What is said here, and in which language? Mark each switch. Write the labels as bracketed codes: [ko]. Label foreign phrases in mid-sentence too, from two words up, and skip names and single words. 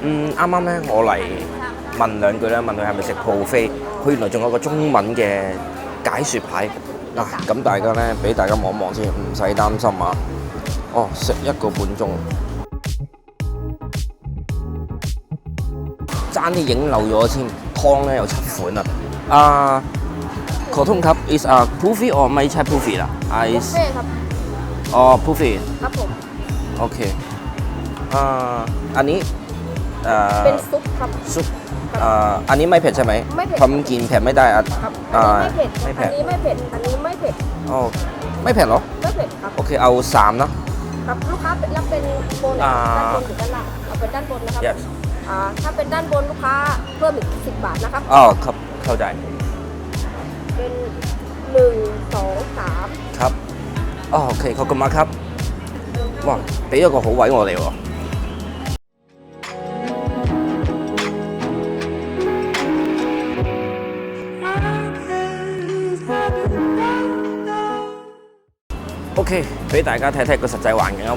[yue] 啱啱咧我嚟問兩句咧，問佢係咪食 buffet，佢原來仲有個中文嘅解説牌嗱，咁大家咧俾大家望一望先，唔使擔心啊。哦，食1個半鐘，爭啲影漏咗先，湯咧有7款啊。 [th] ขอโทษครับ [en] is a puffy or [th] ไม่ใช่ puffy ล่ะ บุฟเฟ่ครับ อ๋อ puffy ครับผม โอเคอันนี้ เป็นซุปครับ ซุปอันนี้ไม่เผ็ดใช่ไหม ไม่เผ็ด เพราะมันกินเผ็ดไม่ได้อ่ะ ครับอันนี้ไม่เผ็ด ไม่เผ็ด อันนี้ไม่เผ็ด อ๋อไม่เผ็ดเหรอ ไม่เผ็ดครับ โอเคเอา3เนอะ ครับลูกค้ารับเป็นโบนด้านบนหรือด้านล่างเอาเป็นด้านบนนะครับ [en] yes [th] ถ้าเป็นด้านบนลูกค้าเพิ่มอีก10 บาทนะครับ อ๋อครับเข้าใจ เป็น1 2 3 ครับอ๋อโอเคขอบคุณมากครับ [yue] 哇俾咗個好位我哋喎OK，俾大家睇睇個實際環境啊！